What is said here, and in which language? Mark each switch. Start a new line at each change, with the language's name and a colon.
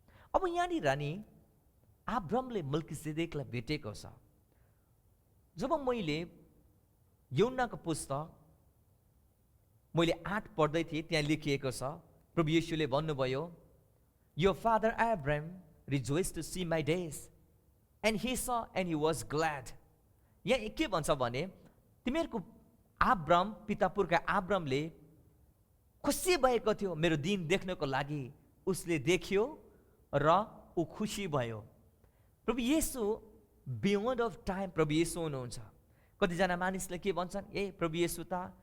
Nepali: अब यहाँनिर नि अब्रामले मल्कीसेदेकलाई भेटेको छ। जब मैले यूहन्नाको पुस्तक मैले 8 पढ्दै थिएँ, त्यहाँ लेखिएको छ, प्रभु येशूले भन्नुभयो,
English: Your father Abraham rejoiced to see my days. And he saw and he was glad.
Nepali: यहाँ के भन्छ भने तिमीहरूको आब्राम पिता पुर्खा आब्रामले खुसी भएको थियो मेरो दिन देख्नको लागि उसले देख्यो र ऊ खुसी भयो प्रभु येशू
English: beyond of time
Nepali: प्रभु येशू हुनुहुन्छ कतिजना मानिसले के भन्छन् ए प्रभु येशू त